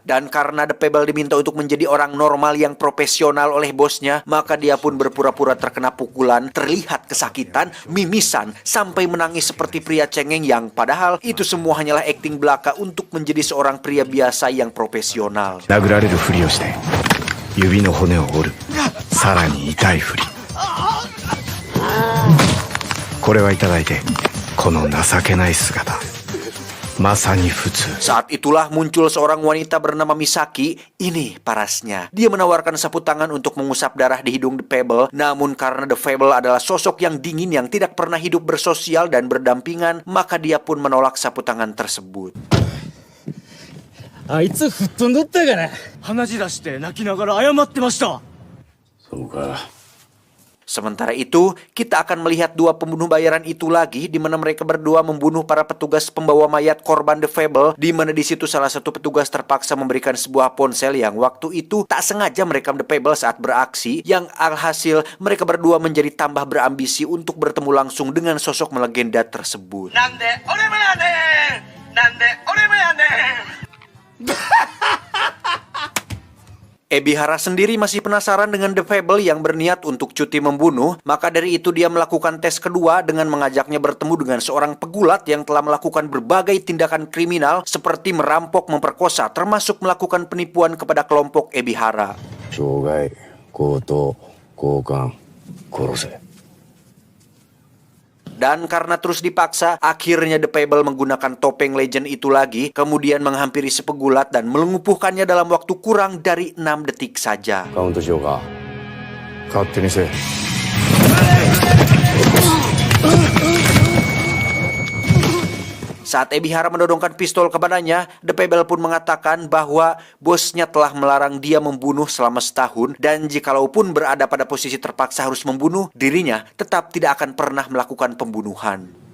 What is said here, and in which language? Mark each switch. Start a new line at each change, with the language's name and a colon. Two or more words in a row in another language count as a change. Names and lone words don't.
Indonesian: Dan karena The Fable diminta untuk menjadi orang normal yang profesional oleh bosnya, maka dia pun berpura-pura terkena pukulan, terlihat kesakitan, mimisan, sampai menangis seperti pria cengeng yang padahal itu semua hanyalah akting belaka untuk menjadi seorang pria biasa yang profesional.
Japanese: 指の骨を折る。さらに痛いふり。これはいただいて、この情けない姿。まさに普通.
Indonesian: Saat itulah muncul seorang wanita bernama Misaki. Ini parasnya. Dia menawarkan sapu tangan untuk mengusap darah di hidung The Fable. Namun karena The Fable adalah sosok yang dingin yang tidak pernah hidup bersosial dan berdampingan, maka dia pun menolak sapu tangan tersebut.
Japanese: あいつ吹っ飛んどったから鼻血出して泣きながら謝ってました。そうか。
Indonesian: Sementara itu, kita akan melihat dua pembunuh bayaran itu lagi, di mana mereka berdua membunuh para petugas pembawa mayat korban The Fable, di mana di situ salah satu petugas terpaksa memberikan sebuah ponsel yang waktu itu tak sengaja merekam The Fable saat beraksi, yang alhasil mereka berdua menjadi tambah berambisi untuk bertemu langsung dengan sosok melegenda tersebut.
Japanese: なんで俺もやね？なんで俺もやね?
Indonesian: Ebihara sendiri masih penasaran dengan The Fable yang berniat untuk cuti membunuh, maka dari itu dia melakukan tes kedua dengan mengajaknya bertemu dengan seorang pegulat yang telah melakukan berbagai tindakan kriminal seperti merampok, memperkosa, termasuk melakukan penipuan kepada kelompok Ebihara.
Japanese: 傷害、強盗、強姦、殺せ。
Indonesian: Dan karena terus dipaksa, akhirnya The Fable menggunakan topeng legend itu lagi, kemudian menghampiri si pegulat dan melumpuhkannya dalam waktu kurang dari 6 detik saja.
Japanese: カウントしようか。勝手にせえ。
Indonesian: Saat Ebihara mendodongkan pistol kepadanya, The Fable pun mengatakan bahwa bosnya telah melarang dia membunuh selama setahun, dan jikalaupun berada pada posisi terpaksa harus membunuh, dirinya tetap tidak akan pernah melakukan pembunuhan.